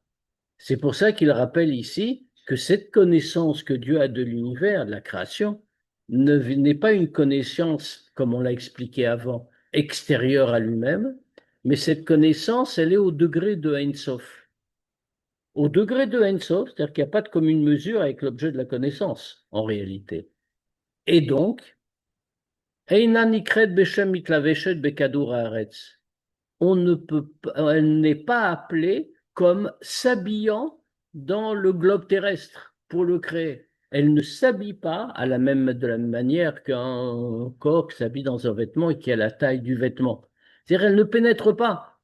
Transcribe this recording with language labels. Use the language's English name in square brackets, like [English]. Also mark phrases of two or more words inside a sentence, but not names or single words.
[French] C'est pour ça qu'il rappelle ici que cette connaissance que Dieu a de l'univers, de la création, n'est pas une connaissance, comme on l'a expliqué avant, extérieure à lui-même, mais cette connaissance, elle est au degré de [Hebrew] אין סוף. [French] Au degré de [Hebrew] אין סוף, [French] c'est-à-dire qu'il n'y a pas de commune mesure avec l'objet de la connaissance, en réalité. Et donc, [Hebrew] אינה נקראת בשם מתלבשת בכדור הארץ. [French] On ne peut pas, elle n'est pas appelée comme s'habillant dans le globe terrestre pour le créer. Elle ne s'habille pas de la même manière qu'un corps qui s'habille dans un vêtement et qui a la taille du vêtement. C'est-à-dire, elle ne pénètre pas.